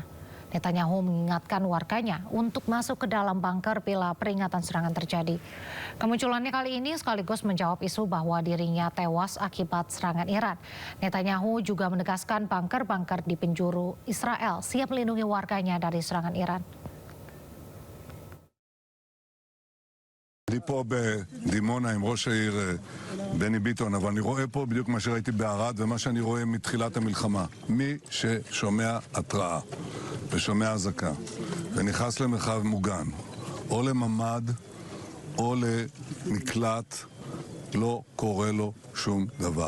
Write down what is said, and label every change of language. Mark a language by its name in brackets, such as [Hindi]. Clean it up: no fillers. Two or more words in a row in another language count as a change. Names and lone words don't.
[Indonesian] Netanyahu mengingatkan warganya untuk masuk ke dalam bunker bila peringatan serangan terjadi. Kemunculannya kali ini sekaligus menjawab isu bahwa dirinya tewas akibat serangan Iran. Netanyahu juga menegaskan bunker-bunker di penjuru Israel siap melindungi warganya dari serangan Iran. [Hebrew] אני פה בדימונה עם ראש העיר בני ביטון, אבל אני רואה פה בדיוק מה שראיתי בערד ומה שאני רואה מתחילת המלחמה. מי ששומע התראה ושומע אזעקה ונכנס למרחב מוגן, או לממד או למקלט, לא קורה לו שום דבר.